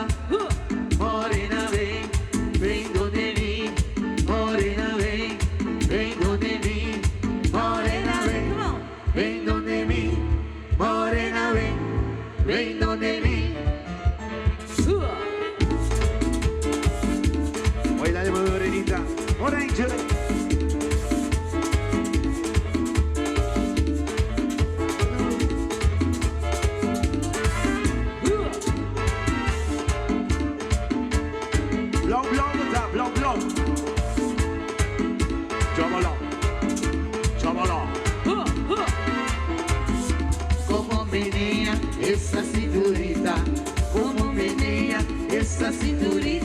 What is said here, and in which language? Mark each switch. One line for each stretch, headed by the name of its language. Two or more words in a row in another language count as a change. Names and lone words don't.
Spanish: Morena ven, ven donde mí, morena ven, ven donde mí, morena ven, ven donde mí, morena ven, ven donde mí. Baila de morenita, orange.
Dutch: Blauw, blauw, blauw, blauw. Chabala, chabala.
Spanish: Como menea esa cinturita, como menea esa cinturita.